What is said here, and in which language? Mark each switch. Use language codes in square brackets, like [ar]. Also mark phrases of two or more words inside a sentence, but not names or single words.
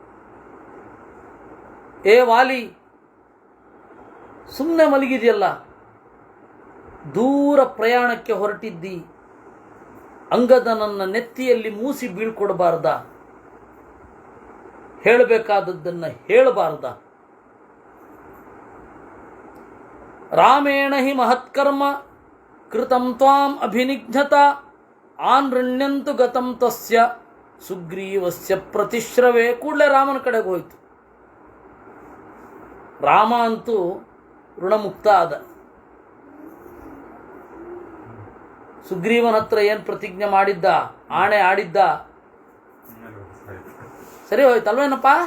[kn] ಏ ವಾಲಿ, ಸುಮ್ಮನೆ ಮಲಗಿದೆಯಲ್ಲ, ದೂರ ಪ್ರಯಾಣಕ್ಕೆ ಹೊರಟಿದ್ದಿ. ಅಂಗದನನ್ನ ನೆತ್ತಿಯಲ್ಲಿ ಮೂಸಿ ಬೀಳ್ಕೊಡಬಾರ್ದ? ಹೇಳಬೇಕಾದದ್ದನ್ನು ಹೇಳಬಾರ್ದ? [sa] ರಾಮೇಣ ಹಿ ಮಹತ್ಕರ್ಮ ಕೃತಂ ತ್ವಾಂ ಅಭಿನಿಘ್ನತ ಆನ್ರಣ್ಯಂತು ಗತಂ ತಸ್ಯ ಸುಗ್ರೀವಸ್ಯ ಪ್ರತಿಶ್ರವೇ. [kn] ಕೂಡಲೇ ರಾಮನ ಕಡೆಗೆ ಹೋಯಿತು. ರಾಮ ಅಂತೂ ಋಣಮುಕ್ತ ಆದ. ಸುಗ್ರೀವನ ಹತ್ರ ಏನು ಪ್ರತಿಜ್ಞೆ ಮಾಡಿದ್ದ, ಆಣೆ ಆಡಿದ್ದ, ಸರಿ ಹೋಯ್ತಲ್ವೇನಪ್ಪ?